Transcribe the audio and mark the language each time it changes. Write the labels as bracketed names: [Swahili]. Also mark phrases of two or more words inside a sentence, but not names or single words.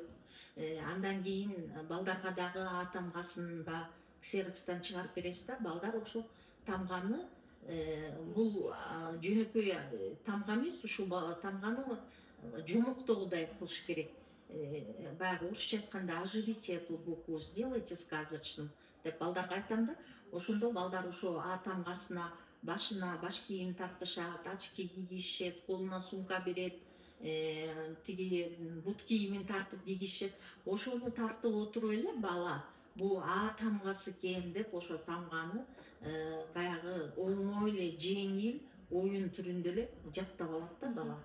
[Kyrgyz] Андан кийин балдарга дагы А тамгасын ксерокстан чыгарып беребиз да, балдар ошо тамганы бул жөнөкөй тамга эмес, ушул тамганы жумуктоогудай кылыш керек. Баягы орусча айтканда [Russian] оживите эту букву, сделайте сказочным [Kyrgyz] деп балдарга айтам да, ошондо балдар ошо А тамгасына башына баш кийим тартышат, очки кийишет, колуна сумка берет, тиги бут кийимин тартып кийишет. Ошону тартып отуруп эле бала бул А тамгасы экен деп ошо тамганы баягы оңой эле жеңил оюн түрүндө эле жаттап алат да бала.